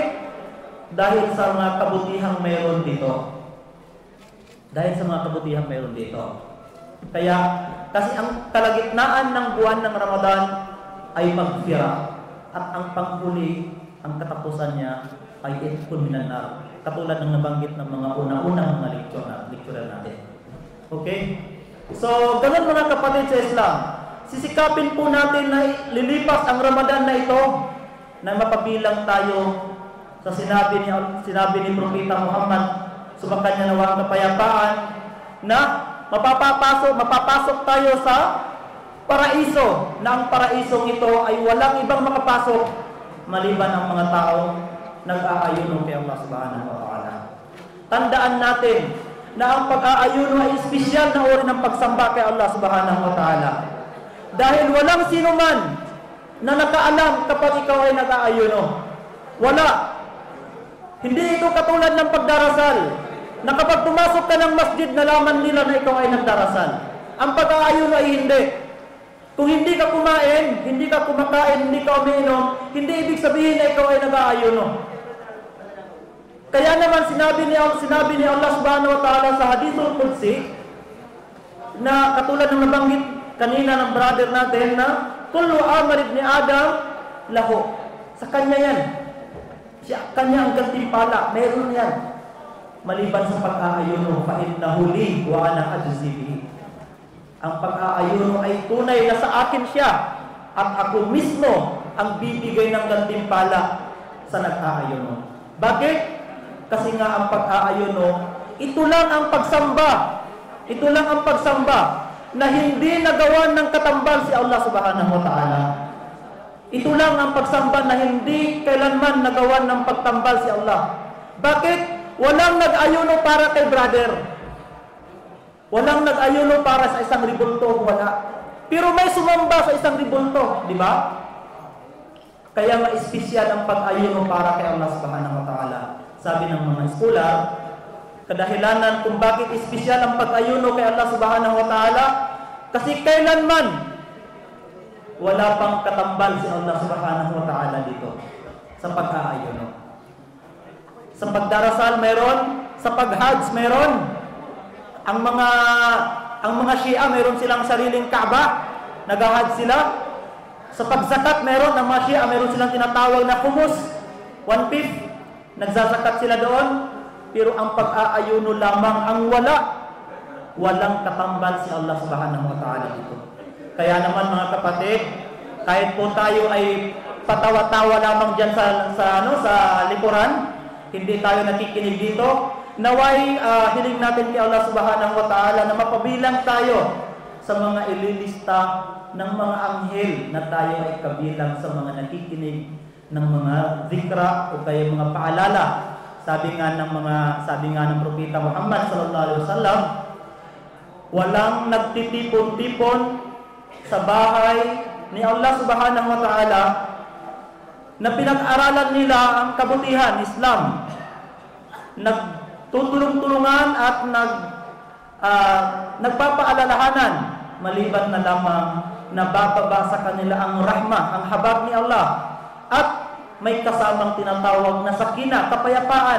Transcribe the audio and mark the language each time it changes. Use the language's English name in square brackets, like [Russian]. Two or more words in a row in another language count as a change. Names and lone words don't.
[Filipino] Dahil sa mga kabutihang mayroon dito. Dahil sa mga kabutihang mayroon dito. Kaya, kasi ang kalagitnaan ng buwan ng Ramadan ay magfira. At ang panghuli, ang katapusan niya ay [Arabic] عتق من النار. [Filipino] Katulad ng nabanggit ng mga unang mga lecture natin. Okay? So, ganun mga kapatid sa Islam. Sisikapin po natin na lilipas ang Ramadan na ito na mapabilang tayo sa sinabi ni Propeta Muhammad, sumakanya nawa ang kapayapaan, na mapapasok tayo sa paraiso, na ang paraisong ito ay walang ibang makapasok maliban ang mga tao nag-aayuno kay Allah [Arabic] سبحانه وتعالى. [Filipino] Tandaan natin na ang pag-aayuno ay espesyal na uri ng pagsamba kay Allah [Arabic] سبحانه وتعالى. [Filipino] Dahil walang sino man na nakaalam kapag ikaw ay nag-aayuno. Wala. Hindi ito katulad ng pagdarasal, na kapag pumasok ka ng masjid, nalaman nila na ikaw ay nagdarasal. Ang pag-aayuno ay hindi. Kung hindi ka kumain, hindi ka kumakain, hindi ka umiinom, hindi ibig sabihin na ikaw ay nag-aayuno. Kaya naman sinabi ni Allah [Arabic] سبحانه وتعالى [Filipino] sa Hadithul Qudsi, na katulad ng nabanggit kanina ng brother natin, na [Arabic] كل عمل ابن آدم له. [Filipino] Sa kanya yan. Kanya ang gantimpala, meron yan. Maliban sa pag-aayuno, [Arabic] فإنه لي وأنا أجزي به. [Filipino] Ang pag-aayuno ay tunay na sa akin siya, at ako mismo ang bibigay ng gantimpala sa nag-aayuno. Bakit? Kasi nga ang pag-aayuno, ito lang ang pagsamba. Ito lang ang pagsamba na hindi nagawa ng katambal si Allah [Arabic] سبحانه وتعالى. [Filipino] Ito lang ang pagsamba na hindi kailanman nagawa ng pagtambal si Allah. Bakit? Walang nag-ayuno para kay brother. Walang nag-ayuno para sa isang ribulto, wala. Pero may sumamba sa isang ribulto, di ba? Kaya nga espesyal ang pag-ayuno para kay Allah [Arabic] سبحانه وتعالى. [Filipino] Sabi ng mga eskolar, kadahilanan kung bakit espesyal ang pag-ayuno kay Allah [Arabic] سبحانه وتعالى, [Filipino] kasi kailanman wala pang katambal si Allah [Arabic] سبحانه وتعالى [Filipino] dito sa pag-aayuno. Sa pagdarasal meron, sa pag-hajj meron. Ang mga Shia meron silang sariling Kaaba, nag-hajj sila. Sa pagzakat meron, ang mga Shia meron silang tinatawag na khumus, 1/5. Nagzazakat sila doon. Pero ang pag-aayuno lamang ang walang katambal si Allah [Arabic] سبحانه وتعالى [Filipino] dito. Kaya naman mga kapatid, kahit po tayo ay patawa-tawa lamang dyan sa likuran, hindi tayo nakikinig dito, naway hiling natin kay Allah [Arabic] سبحانه وتعالى [Filipino] na mapabilang tayo sa mga ililista ng mga anghel na tayo ay kabilang sa mga nakikinig ng mga zikra o kaya mga paalala. Sabi nga ng Propeta Muhammad [Arabic] صلى الله عليه وسلم, [Filipino] Walang nagtitipon-tipon sa bahay ni Allah [Arabic] سبحانه وتعالى [Filipino] na pinag-aralan nila ang kabutihan, Islam. Nagtutulong-tulungan at nagpapaalalahanan, maliban na lamang nabababa sa kanila ang rahmah, ang habag ni Allah, at may kasamang tinatawag na sakina, kapayapaan.